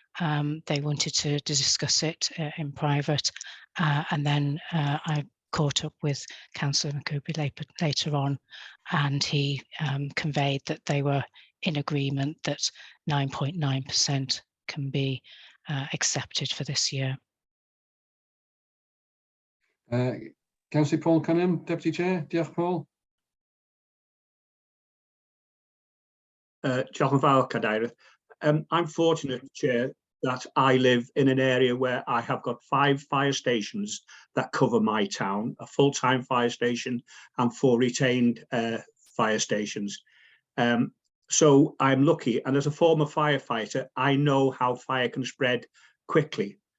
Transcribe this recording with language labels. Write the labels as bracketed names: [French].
[English] They wanted to discuss it in private, and then I caught up with Councillor McCoby later on, and he conveyed that they were in agreement that 9.9% can be accepted for this year. Councillor Paul Cunningham, Deputy Chair. [Welsh] Diolch, Paul. Diolch yn fawr, Cadeirydd. [English] I'm fortunate, Chair, that I live in an area where I have got 5 fire stations that cover my town, a full-time fire station and 4 retained fire stations. So I'm lucky, and as a former firefighter, I know how fire can spread quickly.